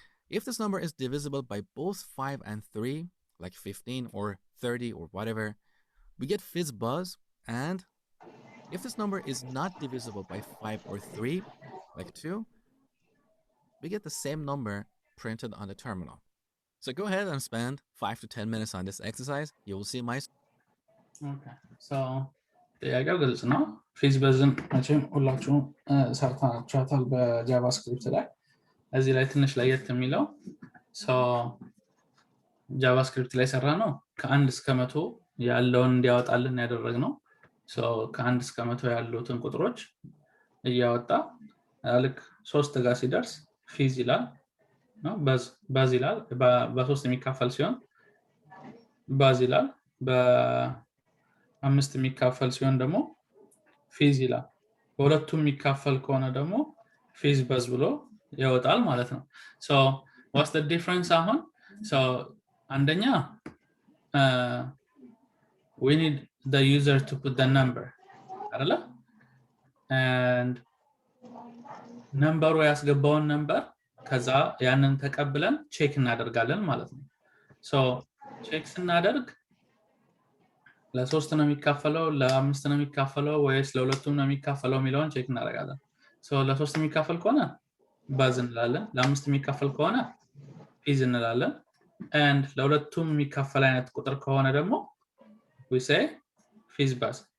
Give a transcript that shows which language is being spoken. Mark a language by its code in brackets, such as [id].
[en] If this number is divisible by both 5 and 3, like 15 or 30 or whatever, we get fizz buzz. And if this number is not divisible by 5 or 3, like 2, we get the same number printed on the terminal. So go ahead and spend 5 to 10 minutes on this exercise. You will see my... [am] Okay, so ጥያቄው ግልጽ ነው። ፊዝ በዝን መቼም ሁላችሁም ሰርታችኋታል በጃቫስክሪፕት ላይ። እዚህ ላይ ትንሽ ለየት የሚለው ጃቫስክሪፕት ላይ ሰራ ነው ከ1 እስከ 100 ያለውን እንዲያወጣልን ያደረግነው። ከ1 እስከ 100 ያሉትን ቁጥሮች እያወጣ ልክ 3 ጋር ሲደርስ ፊዝ ይላል ነው ባዝ ይላል። በ3 የሚካፈል ሲሆን ባዝ ይላል። በ5 የሚካፈል ሲሆን ደግሞ ፊዝ ይላል። በሁለቱም የሚካፈል ከሆነ ደግሞ ፊዝ ባዝ ብሎ ያወጣል ማለት ነው። [en] so what's the difference [am] አሁን? so አንደኛ [en] we need the user to put the number አይደለ? [am] and ነምበሩ ያስገባውን ነምበር ከዛ ያንን ተቀብለን ቼክ እናደርጋለን ማለት ነው። so ቼክ ስናደርግ ለ3 ነው የሚካፈለው ለ5 ነው የሚካፈለው ወይስ ለሁለቱም ነው የሚካፈለው የሚለውን ቼክ እናደርጋለን። so ለ3 የሚካፈል ከሆነ ባዝ እንላለን፣ ለ5 የሚካፈል ከሆነ ፊዝ እንላለን። and ለሁለቱም የሚካፈል አይነት ቁጥር ከሆነ ደግሞ [en] we say [am] ፊዝ ባዝ።